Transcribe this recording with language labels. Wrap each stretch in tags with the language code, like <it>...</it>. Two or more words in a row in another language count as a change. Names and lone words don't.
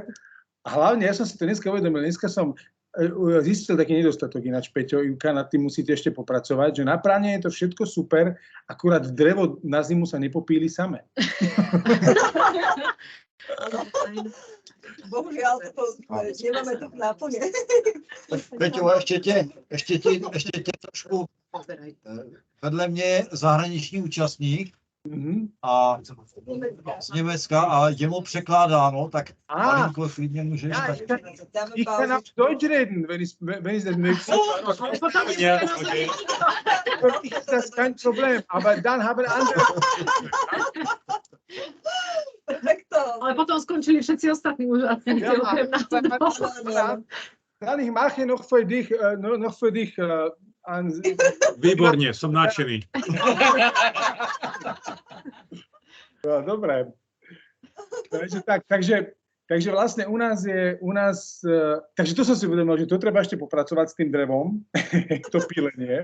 <sk>A hlavne, ja som si to dneska uvedomil, dneska som zistil taký nedostatok ináč, Peťo, Ivka, nad tým musíte ešte popracovať, že na práne je to všetko super, akurát drevo na zimu sa nepopíli samé. Bohužiaľ, nemáme to náplne.</sk> <cs>Peťo, ještě tě trošku vedle mě je zahraniční účastník, a z Německa a je mu překládáno, tak malinko klidně můžeš.</cs> <de>Ja,</de> <sk>Tak... Dáme</sk> <de>ich kann auch</de> <sk>pauzičku.</sk> <de>Deutsch reden, wenn ich das möchte. Das ist kein Problem, aber dann haben andere...</de> <sk>Perfekto. Ale potom skončili všetci ostatní úžasní.</sk> <de>Ja, dann ich mache noch für dich,</de> <sk>Výborne, som nadšený. No, dobre. Takže vlastne u nás, takže to som si uvedomil, že to treba ešte popracovať s tým drevom, to pílenie.</sk>